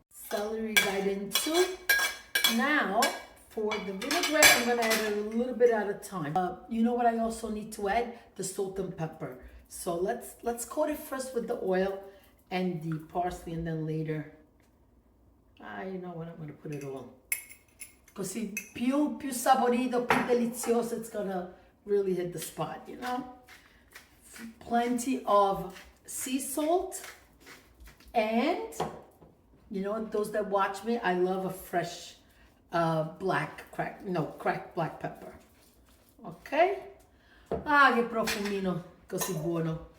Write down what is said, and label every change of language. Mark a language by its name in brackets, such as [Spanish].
[English] Celery right into. Now for the vinaigrette, I'm gonna add it a little bit at a time. You know what I also need to add? The salt and pepper. So let's coat it first with the oil and the parsley, and then later, you know what, I'm gonna put it all. [Italian] Così più saporito, più delizioso, [English] it's gonna really hit the spot, you know? Plenty of sea salt, and you know, those that watch me, I love a fresh cracked black pepper. Ok? [Italian] Ah, che profumino così buono.